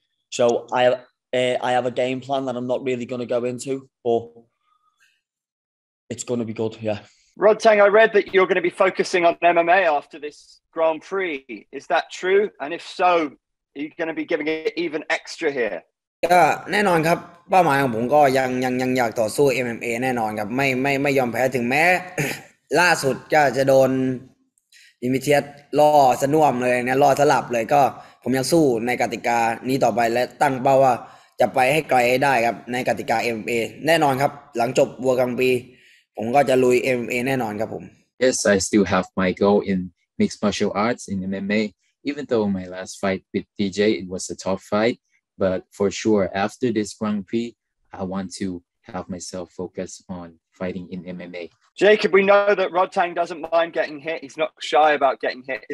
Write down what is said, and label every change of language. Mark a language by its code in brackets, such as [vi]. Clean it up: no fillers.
[en] So I have a game plan that I'm not really going to go into, but it's going to be good, yeah. Rodtang, I read that you're going to be focusing on MMA after this Grand Prix. Is that true? And if so, are you going to be giving it even extra here? [th] ก็แน่นอนครับเป้าหมายของผมก็ยังอยากต่อสู้ MMA แน่นอนครับไม่ยอมแพ้ถึงแม้ ล่าสุดก็จะโดนดิมิเทียสล่อสน่วมเลยเนี่ยล่อสลับเลยก็ผมยังสู้ในกติกานี้ต่อไปและตั้งเป้าว่าจะไปให้ไกลได้ครับในกติกา MMA แน่นอนครับหลังจบวัวกลางปีผมก็จะลุย MMA แน่นอนครับผม [en] Yes, I still have my goal in mixed martial arts in MMA. Even though my last fight with DJ it was a tough fight, but for sure after this Grand Prix, I want to have myself focus on fighting in MMA. Jacob, we know that Rodtang doesn't mind getting hit. He's not shy about getting hit.